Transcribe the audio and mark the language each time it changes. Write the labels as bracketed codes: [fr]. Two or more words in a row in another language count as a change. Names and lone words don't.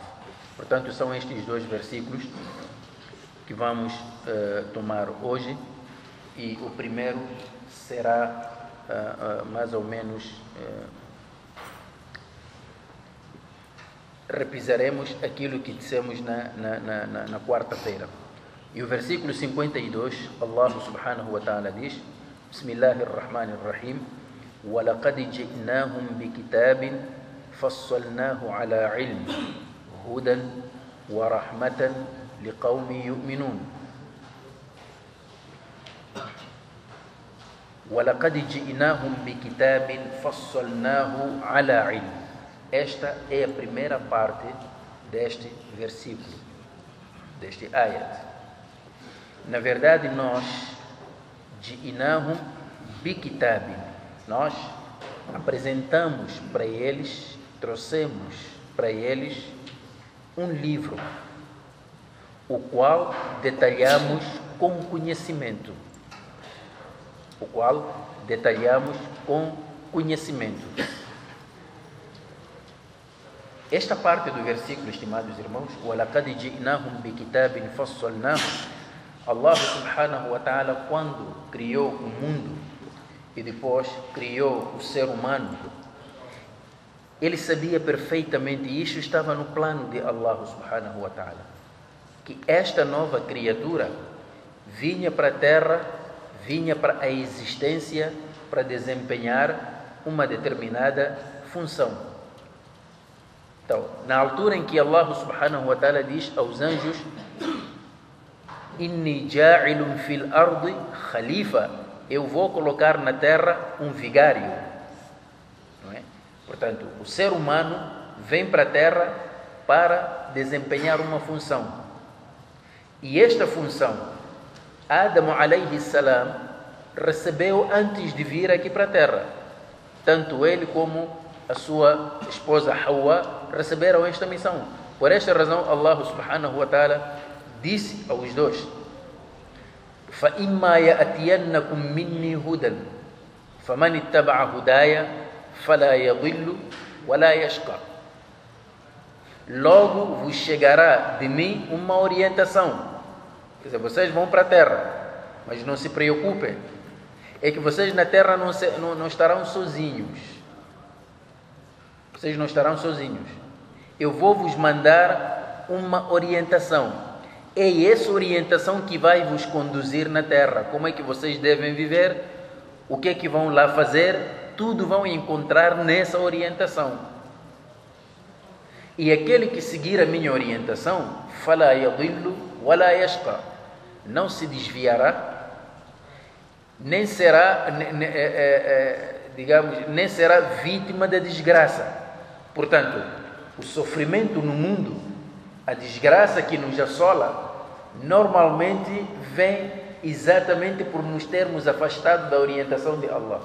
[pt] Portanto, são estes dois versículos que vamos tomar hoje, e o primeiro será mais ou menos, repisaremos aquilo que dissemos na quarta-feira. E o versículo 52, [ar] الله سبحانه وتعالى diz: Bismillahirrahmanirrahim, وَلَقَدْ جِئْنَاهُمْ بِكِتَابٍ فَصَّلْنَاهُ عَلَى عِلْمٍ هُدًى وَرَحْمَةً لِقَوْمٍ يُؤْمِنُونَ. وَلَقَدْ جِئْنَاهُمْ بِكِتَابٍ فَصَّلْنَاهُ عَلَى عِلْمٍ. [pt] Esta é a primeira parte deste versículo, deste ayat. Na verdade, nós, [ar] جِئْنَاهُمْ بِكِتَابٍ, [pt] nós apresentamos para eles, trouxemos para eles um livro, o qual detalhamos com conhecimento. Esta parte do versículo, estimados irmãos, [ar] وَلَقَدْ جِئْنَاهُمْ بِكِتَابٍ فَصَّلْنَاهُ, الله سبحانه و ta'ala, [pt] quando criou o mundo e depois criou o ser humano, ele sabia perfeitamente, e isso estava no plano de [ar] الله سبحانه وتعالى, [pt] que esta nova criatura vinha para a terra, vinha para a existência para desempenhar uma determinada função. Então, na altura em que [ar] الله سبحانه وتعالى [pt] diz aos anjos: [ar] إني جاعل في الأرض خليفة, [pt] eu vou colocar na terra um vigário. Não é? Portanto, o ser humano vem para a terra para desempenhar uma função. E esta função, Adam [ar] عليه السلام [pt] recebeu antes de vir aqui para a terra. Tanto ele como a sua esposa Hawa receberam esta missão. Por esta razão, [ar] الله سبحانه وتعالى [pt] disse aos dois: [ar] فَإِمَّا يَأْتِيَنَّكُمْ مِنِّي هُدًى فَمَنِ اتَّبَعَ هُدَايَ فَلَا يَضِلُّ وَلَا يَشْقَى. [pt] Logo vos chegará de mim uma orientação. Quer dizer, vocês vão para a terra, mas não se preocupem, é que vocês na terra não estarão sozinhos. Vocês não estarão sozinhos. Eu vou vos mandar uma orientação. É essa orientação que vai vos conduzir na terra. Como é que vocês devem viver? O que é que vão lá fazer? Tudo vão encontrar nessa orientação. E aquele que seguir a minha orientação, [ar] فَلَا يَضِلُّ وَلَا يَشْقَى, [pt] não se desviará, nem será, nem será vítima da desgraça. Portanto, o sofrimento no mundo, a desgraça que nos assola, normalmente vem exatamente por nos termos afastado da orientação de Allah.